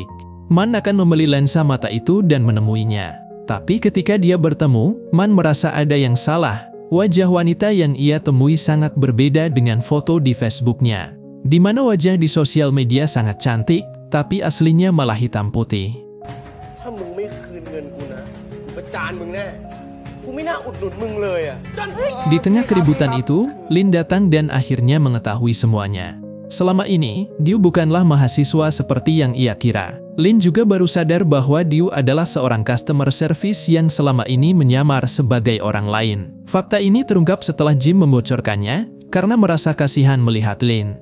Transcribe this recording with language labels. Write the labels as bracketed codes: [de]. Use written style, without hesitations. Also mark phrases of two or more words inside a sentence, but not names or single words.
[id] Man akan membeli lensa mata itu dan menemuinya. Tapi ketika dia bertemu, Man merasa ada yang salah. Wajah wanita yang ia temui sangat berbeda dengan foto di Facebooknya, di mana wajah di sosial media sangat cantik, tapi aslinya malah hitam putih. [th] ถ้ามึงไม่คืนเงินกูนะกูประจานมึงแน่ กูกูไม่น่าอุดหนุนมึงเลยอะ [id] Di tengah keributan itu, Lin datang dan akhirnya mengetahui semuanya. Selama ini, Diu bukanlah mahasiswa seperti yang ia kira. Lin juga baru sadar bahwa Diu adalah seorang [en] customer service [id] yang selama ini menyamar sebagai orang lain. Fakta ini terungkap setelah Jim membocorkannya, karena merasa kasihan melihat Lin.